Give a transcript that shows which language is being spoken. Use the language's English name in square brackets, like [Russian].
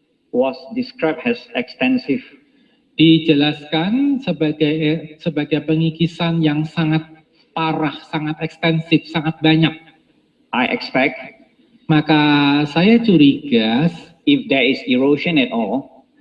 [English] was described as extensive. [Indonesian] dijelaskan sebagai pengikisan yang sangat parah, sangat ekstensif, sangat banyak. [English] I expect [Indonesian] Maka saya curiga [English] if there is erosion at all,